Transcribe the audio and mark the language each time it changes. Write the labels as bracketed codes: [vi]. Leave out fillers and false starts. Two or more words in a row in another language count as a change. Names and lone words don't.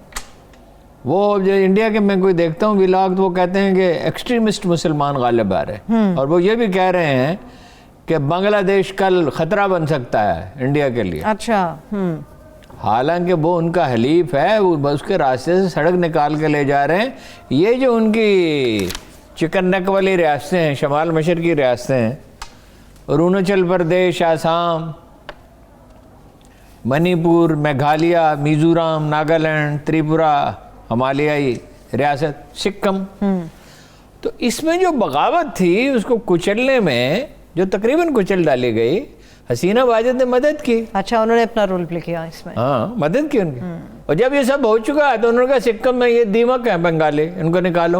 [ur] وہ جو انڈیا کے میں کوئی دیکھتا ہوں ولاگ، تو وہ کہتے ہیں کہ ایکسٹریمسٹ مسلمان غالب آ رہے ہیں، اور وہ یہ بھی کہہ رہے ہیں کہ بنگلہ دیش کل خطرہ بن سکتا ہے انڈیا کے لیے. اچھا، حالانکہ وہ ان کا حلیف ہے، اس کے راستے سے سڑک نکال کے لے جا رہے ہیں. یہ جو ان کی [en] chicken neck [ur] والی ریاستیں ہیں، شمال مشرقی ریاستیں ہیں، اروناچل پردیش، آسام، منی پور، میگھالیہ، میزورام، ناگالینڈ، تریپورہ، ہمالیائی ریاست، سکم، تو اس میں جو بغاوت تھی اس کو کچلنے میں جو تقریباً کچل ڈالی گئی، حسینہ واجد نے مدد کی. اچھا، انہوں نے اپنا [en] role play [ur] کیا اس میں. ہاں، مدد کی ان کی. اور جب یہ سب ہو چکا ہے تو انہوں نے کہا سکم میں یہ دیمک ہے بنگالی، ان کو نکالو.